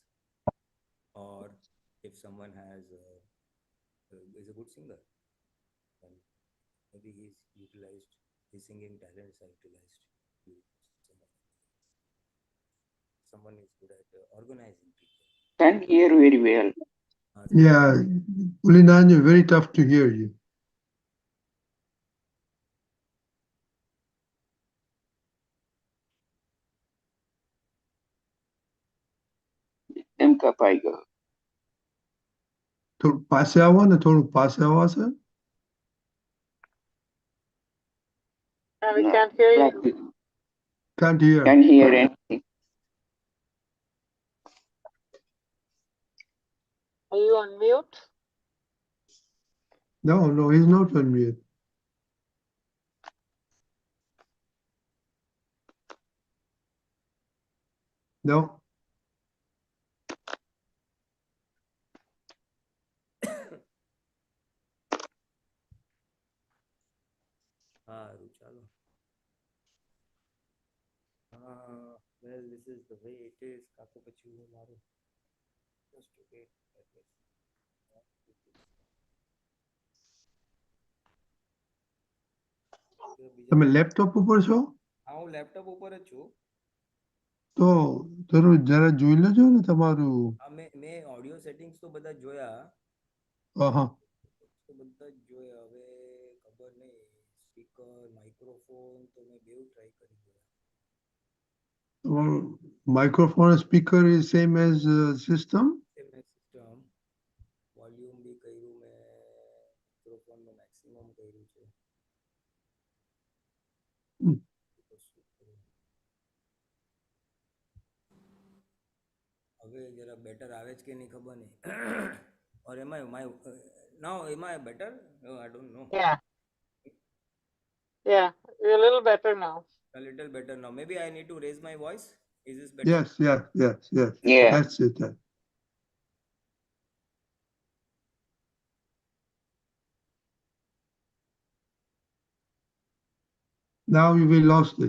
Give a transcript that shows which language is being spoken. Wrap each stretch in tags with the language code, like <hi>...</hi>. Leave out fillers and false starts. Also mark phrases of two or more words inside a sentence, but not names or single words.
<en>Or if someone is a good singer, then maybe he's utilized his singing talents are utilized. Someone is good at organizing people. Can hear very well. Yeah, Pulinanandji, very tough to hear you.</en> <gu>એમ કપાઈ ગયો. થોડું પાસે આવો ને થોડું પાસે આવો સર.</gu> <en>We No, can't hear you. practice. Can't hear. Can't hear anything. Are you on mute? No, he's not on mute. No.</en> <gu>સારું ચાલો.</gu> <en>Well, this is the way it is.</en> <gu>કાકો પછી હું મારું</gu> <en>just to get at least.</en> <gu>તમે લેપટોપ ઉપર છો? હા, હું લેપટોપ ઉપર જ છું. તો જરૂર જરા જોઈ લેજો ને તમારું. હા, મેં ઓડિયો સેટિંગ્સ તો બધા જોયા. હા, તો બધા જ જોયા. હવે ખબર નહીં સ્પીકર માઇક્રોફોન તો મેં બેઉ ટ્રાય કરી જોયા.</gu> <en>microphone and speaker is same as system? Same as system.</en> <gu>વોલ્યુમ બી કર્યું મેં, માઇક્રોફોનનો મેક્સિમમ કર્યું છે. હવે જરા બેટર આવે છે કે નહીં ખબર નહીં.</gu> <en>Or am I now am I better? No, I don't know. Yeah, you're a little better now. A little better now. Maybe I need to raise my voice. Is this better? Yes. Yeah. That's it. Now we lost it.</en>